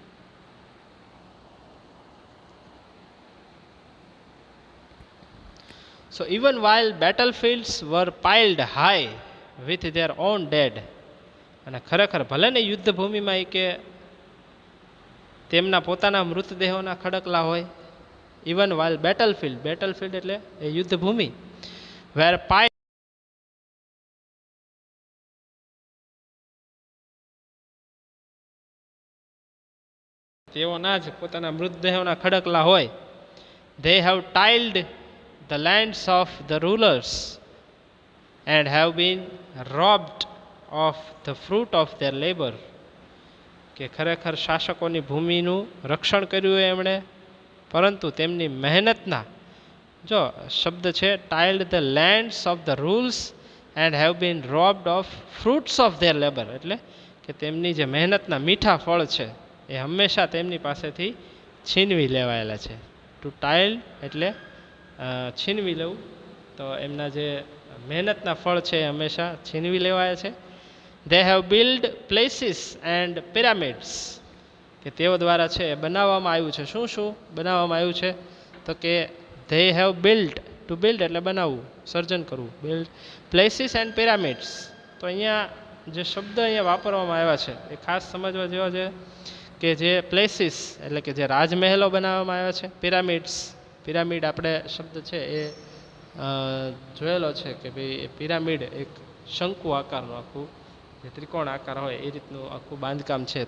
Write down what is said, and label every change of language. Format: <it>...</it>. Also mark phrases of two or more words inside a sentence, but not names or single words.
<en>So even while battlefields were piled high with their own dead,</en> <gu>અને ખરેખર ભલે ને યુદ્ધભૂમિમાં એ કે તેમના પોતાના મૃતદેહોના ખડકલા હોય,</gu> <en>even while battlefield</en> <gu>એટલે એ યુદ્ધભૂમિ,</gu> <en>were piled</en> <gu>તેઓના જ પોતાના મૃતદેહોના ખડકલા હોય.</gu> <en>they have tiled the lands of the rulers and have been robbed of the fruit of their labor.</en> <gu>કે ખરેખર શાસકોની ભૂમિનું રક્ષણ કર્યું એમણે, પરંતુ તેમની મહેનતના, જો શબ્દ છે</gu> <en>tiled the lands of the rules and have been robbed of fruits of their labor,</en> <gu>એટલે કે તેમની જે મહેનતના મીઠા ફળ છે એ હંમેશા તેમની પાસેથી છીનવી લેવાયેલા છે.</gu> <en>to tiled</en> <gu>એટલે છીનવી લેવું, તો એમના જે મહેનતના ફળ છે એ હંમેશા છીનવી લેવાયા છે.</gu> <en>They have built places and pyramids</en> <gu>કે તેઓ દ્વારા છે બનાવવામાં આવ્યું છે. શું શું બનાવવામાં આવ્યું છે? તો કે</gu> <en>they have built, to build</en> <gu>એટલે બનાવવું, સર્જન કરવું,</gu> <en>build places and pyramids.</en> <gu>તો અહીંયા જે શબ્દ અહીંયા વાપરવામાં આવ્યા છે એ ખાસ સમજવા જેવો છે કે જે પ્લેસીસ એટલે કે જે રાજમહેલો બનાવવામાં આવ્યા છે, પિરામિડ આપણે શબ્દ છે એ જોયેલો છે કે ભાઈ એ પિરામિડ એક શંકુ આકારનું આખું જે ત્રિકોણ આકાર હોય એ રીતનું આખું બાંધકામ છે.</gu>